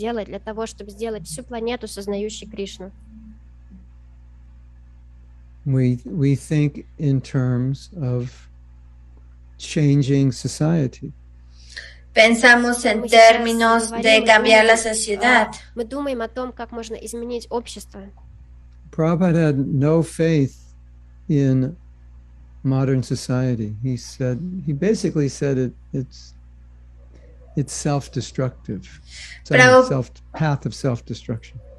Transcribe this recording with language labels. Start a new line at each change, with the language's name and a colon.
Russian: Для того, чтобы сделать всю планету сознающей Кришну.
English: We think in terms of changing society.
Spanish: Pensamos en términos de cambiar la sociedad.
Russian: Мы думаем о том, как можно изменить общество.
English: Prabhupada had no faith in modern society. He basically said it's self-destructive. It's a path of self-destruction.